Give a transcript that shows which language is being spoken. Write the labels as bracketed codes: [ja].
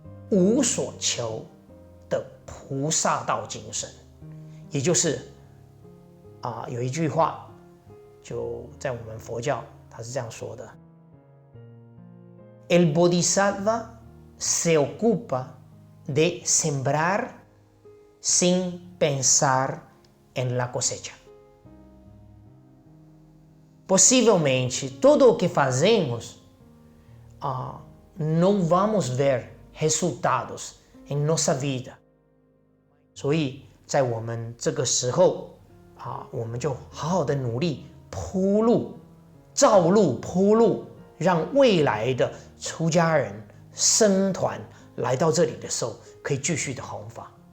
[zh] 无所求的菩萨道精神，也就是有一句话，就在我们佛教，他是这样说的 ： [es] El Bodhisattva se ocupa de sembrar sin pensar en la cosecha. [pt] Possivelmente, todo o que fazemos, não vamos ver resultados em nossa vida. [zh] 所以在我们这个时候我们就好好的努力铺路、造路、铺路，让未来的出家人僧团来到这里的时候，可以继续的弘法。